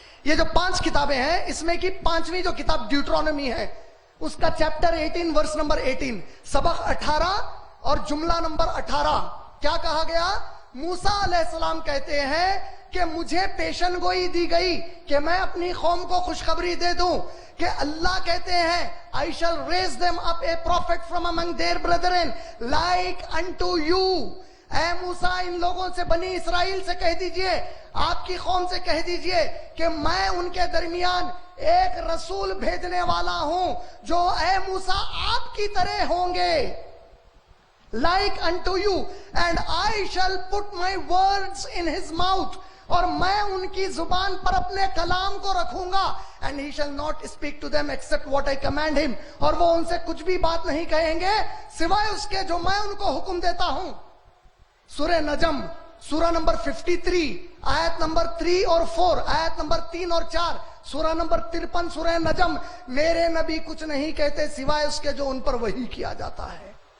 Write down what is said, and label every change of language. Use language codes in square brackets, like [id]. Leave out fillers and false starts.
[ur] یہ جو 5 کتابیں ہیں اس میں کی 5ویں جو کتاب ڈیوٹرونومی ہے اس کا چیپٹر 18 ورس نمبر 18 سبق 18 اور جملہ نمبر 18 کیا کہا گیا؟ موسیٰ علیہ السلام کہتے ہیں کہ مجھے پیشن گوئی دی گئی کہ میں اپنی قوم کو خوشخبری دے دوں کہ اللہ کہتے ہیں [en] I shall raise them up a prophet from among their brethren like unto you. [ur] اے موسیٰ ان لوگوں سے, بنی اسرائیل سے کہہ دیجئے, آپ کی قوم سے کہہ دیجئے کہ میں ان کے درمیان ایک رسول بھیجنے والا ہوں جو اے موسیٰ آپ کی طرح ہوں گے. [en] like unto you and I shall put my words in his mouth, [ur] اور میں ان کی زبان پر اپنے کلام کو رکھوں گا. [en] and he shall not speak to them except what I command him, [ur] اور وہ ان سے کچھ بھی بات نہیں کہیں گے سوائے اس کے جو میں ان کو حکم دیتا ہوں. سورہ نجم سورہ نمبر 53 آیت نمبر 3 اور 4 آیت نمبر 3 اور 4 سورہ نمبر 53 سورہ نجم, میرے نبی کچھ نہیں کہتے سوائے اس کے جو ان پر وحی کیا جاتا ہے.